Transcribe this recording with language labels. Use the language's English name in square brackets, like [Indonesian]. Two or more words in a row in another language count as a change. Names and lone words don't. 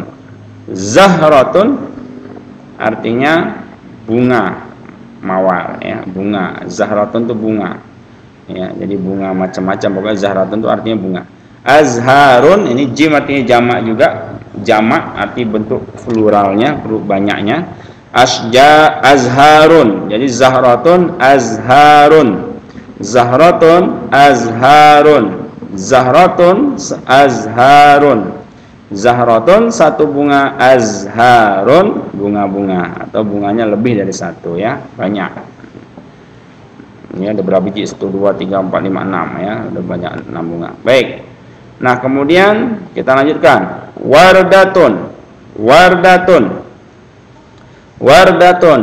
[Indonesian] Zahratun artinya bunga mawar ya, bunga. Zahratun itu bunga. Ya, jadi bunga macam-macam, pokoknya zahratun itu artinya bunga. Azharun ini jim artinya jamak juga. Jamak arti bentuk pluralnya, banyaknya. Azharun. Jadi [Arabic] زهرة أزهار. زهرة أزهار. زهرة أزهار. [Indonesian] Zahratun satu bunga, azharun bunga-bunga atau bunganya lebih dari satu ya, banyak. Ini ada berapa biji? 1, 2, 3, 4, 5, 6 ya, ada banyak 6 bunga. Baik. Nah, kemudian kita lanjutkan. [Arabic] وردة. وردة. وردة.